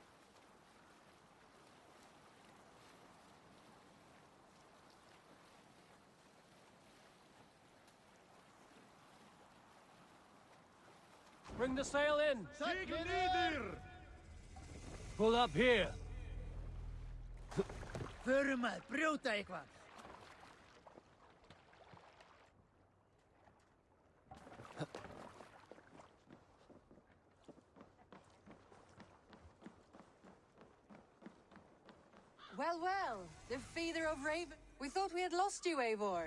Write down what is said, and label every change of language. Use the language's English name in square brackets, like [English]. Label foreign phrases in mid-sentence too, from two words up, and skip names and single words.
[English] Bring the sail in! Pull up here! [Icelandic] Förum að brjóta eitthvað. [English] Well, well, the feeder of Raven. We thought we had lost you, Eivor.